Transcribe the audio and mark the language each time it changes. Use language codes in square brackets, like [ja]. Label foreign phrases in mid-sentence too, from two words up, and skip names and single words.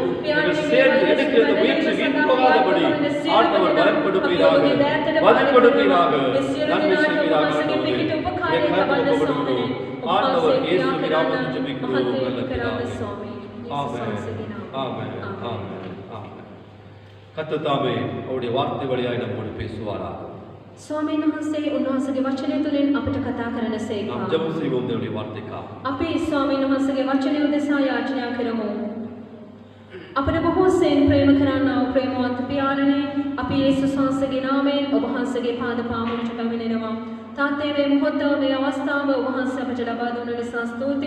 [ta] நீங்கள் சேர்ந்து எடுக்கிற இந்த முயற்சி வீண் போகாதபடி ஆண்டவர் பலன் கொடுப்பீராக, பதில் கொடுப்பீராக, நன்மை செய்வீராக. ஆண்டவரே, உடைய கரத்தில் ஒப்புக் கொடுக்கிறோம். ஆண்டவர் இயேசுவின் நாமத்தில் ஜெபிக்கிறோம் நல்ல பிதாவே. ஆமென், ஆமென், ஆமென், ஆமென். கர்த்தர் தாமே அவருடைய வார்த்தை வழியாய் நம்மோடு பேசுவாராக. [si] ස්වාමීන් වහන්සේ උන්වහන්සේගේ වචනය තුළින් අපිට කතා කරන [ta] நாம் [si] සේකවා. [ta] ஜெபம் செய்வோம் தேவனுடைய வார்த்தைக்காக. [si] අපි ස්වාමීන් වහන්සේගේ වචනය උදෙසා යාචනා කරමු. අපට බොහෝ සෙයින් ප්‍රේම කරන්නා වූ ප්‍රේමවන්ත පියාණනි, අපි යේසුස් වහන්සේගේ නාමයෙන් ඔබ වහන්සේගේ පාද පාමුලට පැමිණෙනවා. තාත්තේ, මේ මොහොත මේ අවස්ථාව ඔබ වහන්සේ අපට ලබා දුන්න නිසා ස්තුතියි.